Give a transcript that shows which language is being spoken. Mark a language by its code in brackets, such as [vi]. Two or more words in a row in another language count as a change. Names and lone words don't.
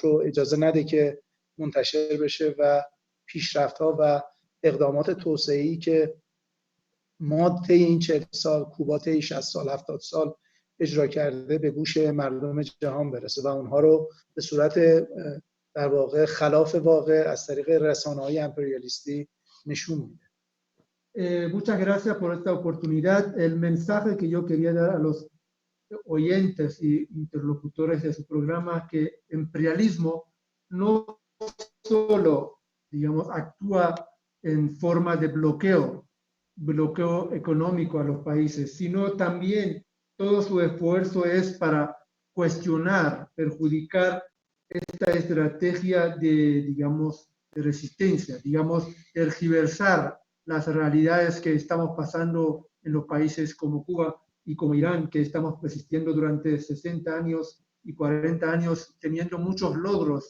[fa] رو اجازه نده که منتشر بشه و پیشرفت‌ها و اقدامات توسعه‌ای که ما طی این 40 سال، کوبا طی 60 سال 70 سال اجرا کرده به گوش مردم جهان برسه و اونها رو به صورت در واقع خلاف واقع از طریق رسانه‌های امپریالیستی نشون میده. [es] Muchas gracias por esta oportunidad. El mensaje que yo quería dar a los oyentes y interlocutores de su programa, que imperialismo no solo, digamos, actúa en forma de bloqueo bloqueo económico a los países, sino también todo su esfuerzo es para cuestionar, perjudicar esta estrategia de, digamos, de resistencia, digamos, tergiversar las realidades que estamos pasando en los países como Cuba y como Irán, que estamos persistiendo durante 60 años y 40 años, teniendo muchos logros.